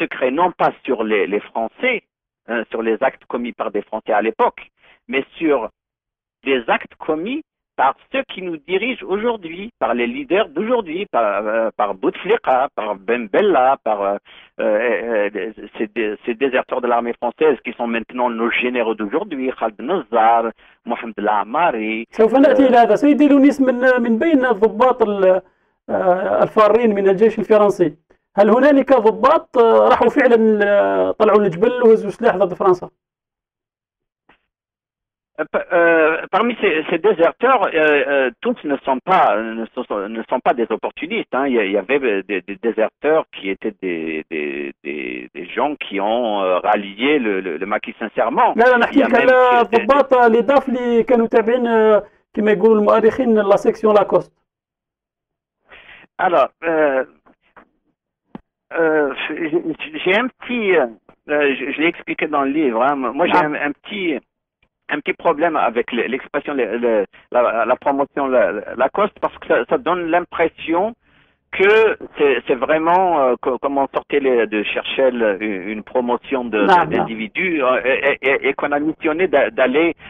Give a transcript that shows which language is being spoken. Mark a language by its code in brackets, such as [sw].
[fr] non pas sur les Français, sur les actes commis par des Français à l'époque, mais sur des actes commis par ceux qui nous dirigent aujourd'hui, par les leaders d'aujourd'hui, par Bouteflika, par Ben Bella, par ces déserteurs de l'armée française qui sont maintenant nos généraux d'aujourd'hui, Khaled Nazzar, Mohamed El Amari. [ar] سوف نأتي إلى هذا سيدي لونيس من بين الضباط الفارين من الجيش الفرنسي، هل هنالك ضباط راحوا فعلا طلعوا للجبل وهزوا سلاح ضد فرنسا؟ [fr] Parmi ces déserteurs, tous ne sont pas des opportunistes. Hein. Il y avait des déserteurs qui étaient des gens qui ont rallié le maquis sincèrement. [ar] لا نحكي لك على الضباط اللي ضاف اللي كانوا تابعين كما يقولوا المؤرخين لا سيكسيون لاكوست. [fr] Alors, j'ai un petit, je l'ai expliqué dans le livre. Hein. Moi, j'ai un petit problème avec l'expression, la promotion Lacoste, parce que ça donne l'impression que c'est vraiment comme on sortait de Cherchel une promotion d'individus et qu'on a missionné d'aller.